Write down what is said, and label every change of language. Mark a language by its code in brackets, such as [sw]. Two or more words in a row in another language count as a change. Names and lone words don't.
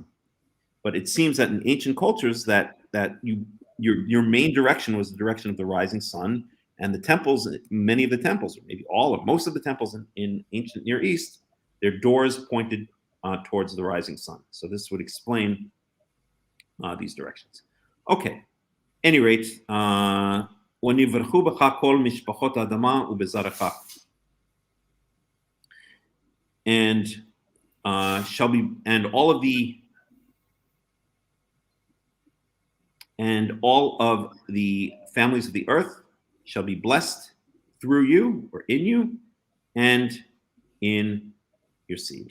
[en] But it seems that in ancient cultures that your main direction was the direction of the rising sun, and the temples, many of the temples, or maybe all of most of the temples in ancient Near East, their doors pointed towards the rising sun. So this would explain these directions. Okay. Any rate, [he] ונברכו בך כל משפחות האדמה ובזרעך. [en] And all of the families of the earth shall be blessed through you, or in you, and in your seed.